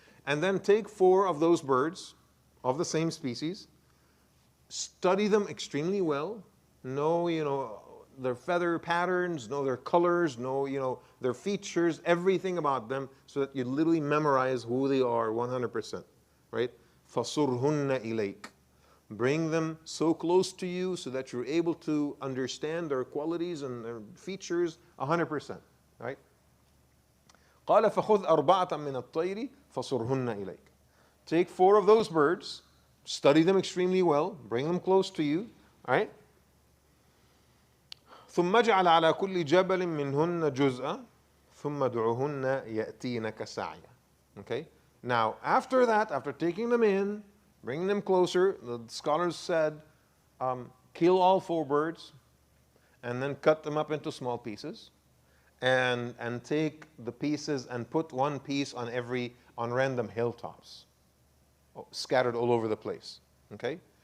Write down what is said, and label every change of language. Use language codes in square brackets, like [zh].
[en] And then take 4 of those birds of the same species, study them extremely well, know, you know, their feather patterns, know their colors, know, you know, their features, everything about them, so that you literally memorize who they are 100%, right? [ar] فَصُرْهُنَّ إِلَيْكَ. [en] Bring them so close to you so that you're able to understand their qualities and their features 100%, right? [ar] قال فخذ أربعة من الطير فصرهن إليك. [en] Take 4 of those birds, study them extremely well, bring them close to you, all right? [ar] ثم اجعل على كل جبل منهن جزءا ثم ادعهن يأتينك سعيا. [en] Okay? Now, after that, after taking them in, bringing them closer, the scholars said, kill all 4 birds and then cut them up into small pieces and take the pieces and put 1 piece on random hilltops, scattered all over the place. Okay?